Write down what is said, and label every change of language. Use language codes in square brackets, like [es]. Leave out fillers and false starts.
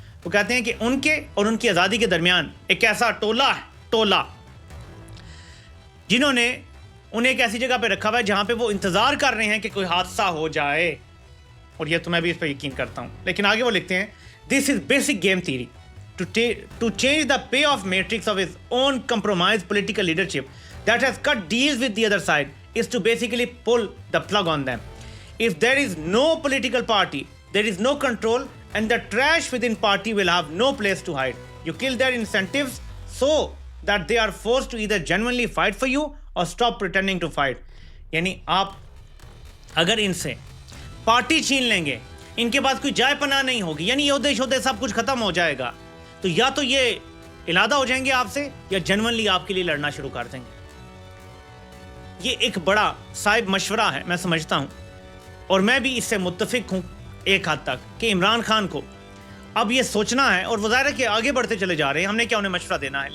[hi] वो कहते हैं कि उनके और उनकी आज़ादी के दरमियान एक ऐसा टोला है, जिन्होंने उन्हें एक ऐसी जगह पे रखा हुआ है जहां पे वो इंतजार कर रहे हैं कि कोई हादसा हो जाए। और ये तो मैं भी इस पर यकीन करता हूं। लेकिन आगे वो लिखते हैं, [en] This is basic game theory to change the payoff matrix of his own compromise political leadership that has cut deals with the other side is to basically pull the plug on them. If there is no political party, there is no control, and the trash within party will have no place to hide. You kill their incentives so that they are forced to either genuinely fight for you or stop pretending to fight. [hi] यानी आप अगर इनसे party छीन लेंगे, इनके पास कोई जाय पनाह नहीं होगी, यानी योद्धे शोधे सब कुछ खत्म हो जाएगा, तो या तो ये इलादा हो जाएंगे आपसे या जेन्युइनली आपके लिए लड़ना शुरू कर देंगे। ये एक बड़ा साहिब मशवरा है, मैं समझता हूँ, और मैं भी इससे मुत्तफिक हूँ एक हद तक कि इमरान खान को अब ये सोचना है, और वज़ाहिर है कि आगे बढ़ते चले जा रहे हैं। हमने क्या उन्हें मशवरा देना है?